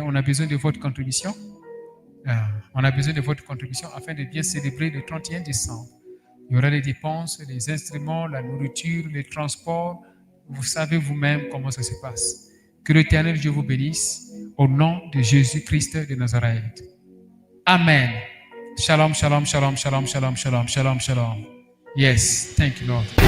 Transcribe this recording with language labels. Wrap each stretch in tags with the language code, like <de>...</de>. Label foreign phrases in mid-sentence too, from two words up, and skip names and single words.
<fr>On a besoin de votre contribution. On a besoin de votre contribution afin de bien célébrer le 31 décembre. Il y aura les dépenses, les instruments, la nourriture, les transports. Vous savez vous-même comment ça se passe. Que l'Éternel Dieu vous bénisse au nom de Jésus-Christ de Nazareth. Amen.</fr> <he>Shalom, shalom, shalom, shalom, shalom, shalom, shalom, shalom.</he> <en>Yes, thank you, Lord.</en>